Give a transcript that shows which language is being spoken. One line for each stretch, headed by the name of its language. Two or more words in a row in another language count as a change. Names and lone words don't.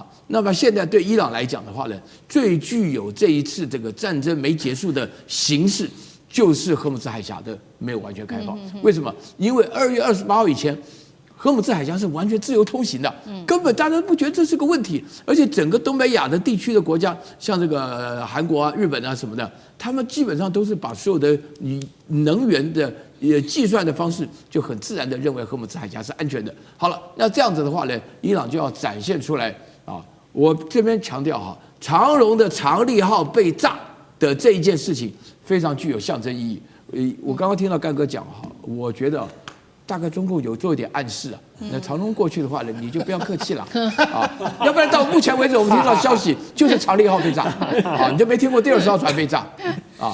Chinese: 那麼現在對伊朗來講的話呢，最具有這一次這個戰爭沒結束的形勢，就是荷姆茲海峽的沒有完全開放。為什麼？因為2月28號以前，荷姆茲海峽是完全自由通行的，根本大家都不覺得這是個問題。而且整個東北亞的地區的國家，像這個韓國啊、日本啊什麼的，他們基本上都是把所有的能源的計算的方式，就很自然的認為荷姆茲海峽是安全的。好了，那這樣子的話呢，伊朗就要展現出來啊。我這邊強調哈，長榮的長利號被炸的這一件事情非常具有象徵意義。我剛剛聽到幹哥講哈，我覺得大概中共有做一點暗示啊。那長榮過去的話呢，你就不要客氣了啊，要不然到目前為止我們聽到消息就是長利號被炸啊，你就沒聽過第20號船被炸啊？